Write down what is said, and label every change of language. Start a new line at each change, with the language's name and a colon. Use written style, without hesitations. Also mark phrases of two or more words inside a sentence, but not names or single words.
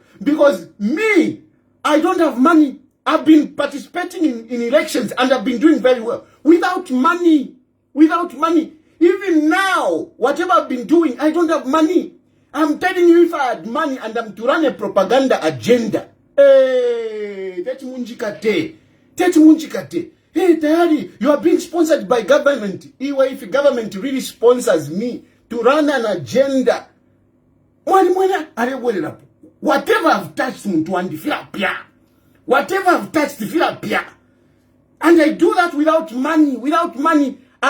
English: Because me, I don't have money. I've been participating in elections and I've been doing very well. Without money. Even now, whatever I've been doing, I don't have money. I'm telling you, if I had money and I'm to run a propaganda agenda,
Bemba: hey, teti munjikate.
English: Hey, Tayali, you are being sponsored by government. If the government really sponsors me to run an agenda, whatever I've touched, whatever I've touched, and I do that without money.